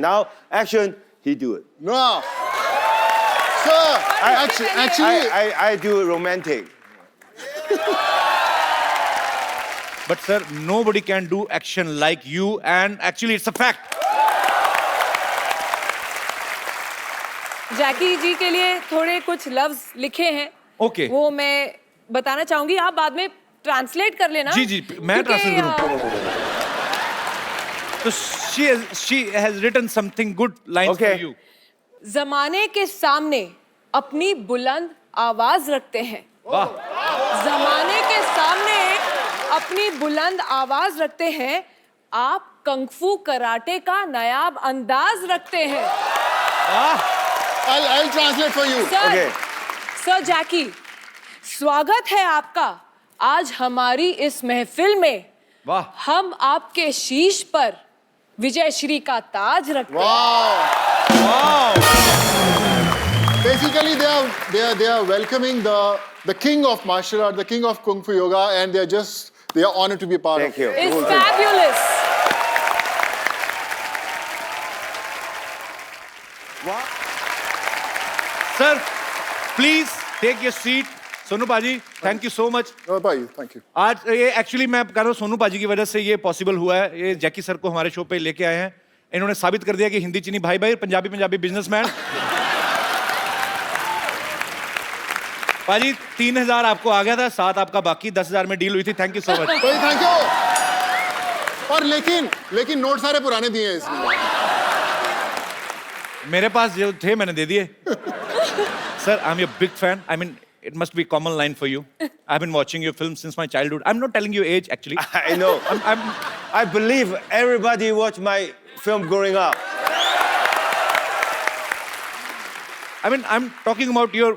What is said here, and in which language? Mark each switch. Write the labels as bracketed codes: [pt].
[en] Now action, he do it. No. Sir, actually, I do romantic. But sir, nobody can do action like you, and actually it's a fact. [hi] जैकी जी के लिए थोड़े कुछ लफ्ज लिखे हैं। [en] Okay. [hi] वो मैं बताना चाहूंगी, आप बाद में ट्रांसलेट कर लेना। जी जी, मैं ट्रांसलेट करूँ। [en] So she has written something good lines Okay. for you. [hi] जमाने के सामने अपनी बुलंद आवाज रखते हैं। वाह। जमाने के सामने अपनी बुलंद आवाज रखते हैं। आप कंगफू कराटे का नायाब अंदाज रखते हैं। वाह। [en] I'll translate for you. [hi] Sir, [en] Okay. [hi] Sir जैकी, स्वागत है आपका आज हमारी इस महफिल में। वाह। हम आपके शीश पर विजय श्री का ताज रखते हैं। [en] Wow. Basically, they are welcoming the king of martial art, the king of kung fu yoga, and they are honored to be a part Thank of. you. It's fabulous. Sir, please take your seat. Sonu paaji, thank you so much. भाई, thank you. [hi] आज ये actually मैं कह रहा हूँ सोनू पाजी की वजह से ये पॉसिबल हुआ है। ये जैकी सर को हमारे शो पे लेके आए हैं। इन्होंने साबित कर दिया कि हिंदी चीनी भाई भाई, पंजाबी पंजाबी बिजनेसमैन। पाजी 3000 आपको आ गया था, 7 आपका बाकी, 10,000 में डील हुई थी। [en] Thank you so much. भाई, thank you. [hi] और लेकिन नोट सारे पुराने दिए हैं इसमें। मेरे पास जो थे मैंने दे दिए। [en] Sir, I am your big fan. I mean it must be a common line for you. I've been watching your films since my childhood. I'm not telling you age, actually. I know. I believe everybody watched my film growing up. I mean, I'm talking about your...